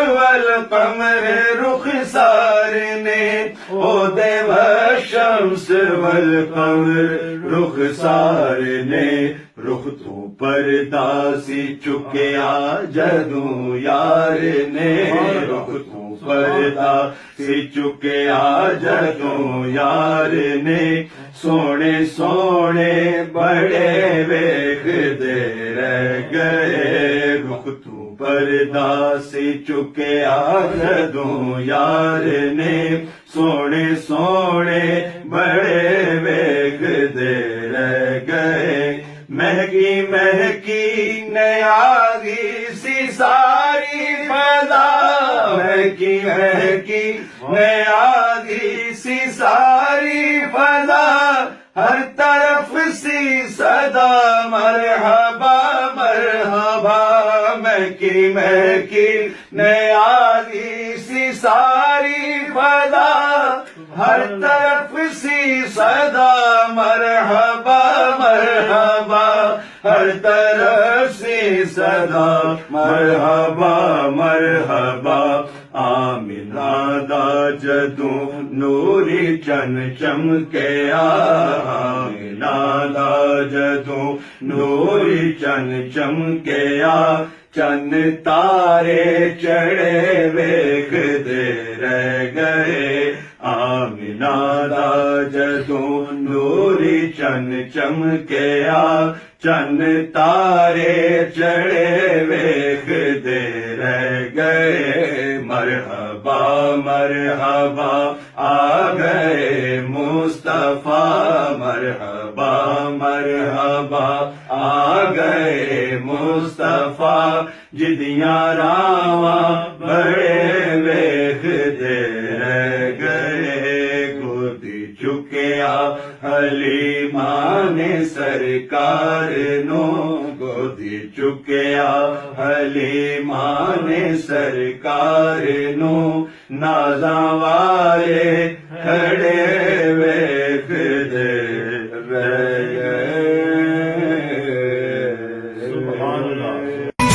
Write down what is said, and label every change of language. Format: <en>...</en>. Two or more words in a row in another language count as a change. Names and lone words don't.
<pa>والقمر رخسار نے او دے</pa> <ar>والشمس والقمر</ar> <pa>رخسار نے رخ تو پردہ سی چکیا جدوں یار نے رخ تو پردہ سی چکیا جدوں یار نے سونے سونے بڑے ویکھ دے رہ گئے رخ تو پردہ سی چکیا جدوں یار نے سونے سونے بڑے ویکھ دے رہ گئے مہکی مہکی نیازی سی ساری فضا مہکی مہکی نیازی سی ساری فضا ہر طرف سی صدا مرحبا مرحبا مہکی مہکی نیازی سی ساری فضا ہر طرف سی صدا مرحبا مرحبا ہر طرف سی صدا مرحبا مرحبا آمنہ دا جدوں نوری چن چمکیا آمنہ دا جدوں نوری چن چمکیا چن تارے چڑھے ویکھ دے رہ گئے آمنہ دا جدوں نوری چن چمکیا چن تارے چڑھے ویکھ دے رہ گئے مرحبا مرحبا آ گئے مصطفیٰ مرحبا مرحبا آ گئے مصطفیٰ جدیاں راواں بڑے ویکھ دے رہ گئے گودی چکیا حلیمہ نے سرکار نو گودی چکیا حلیمہ نے سرکار نو نازاں والے کھڑے ویکھ دے رہ گئے</pa> <ar>سبحان اللہ</ar>